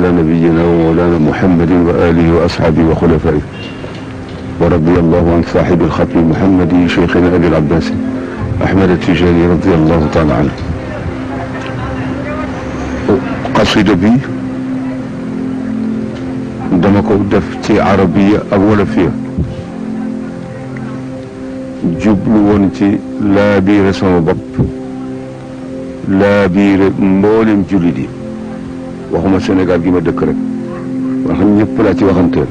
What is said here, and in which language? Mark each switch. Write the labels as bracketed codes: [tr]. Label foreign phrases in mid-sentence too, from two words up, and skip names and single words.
[ar] نبينا ومولانا محمد وآله وأصحابه وخلفائه، ورضي الله عن صاحب الختم المحمدي شيخنا أبي العباس أحمد التجاني رضي الله تعالى عنه. [wo] قصيدة بي dama ko def ci arabiya ak wolofiya jublu woon ci laabiire sama bopp, laabiire mboolem jullit yi, waxuma Sénégal gi ma dëkk rek, wax ñëpp laa ci waxanteel.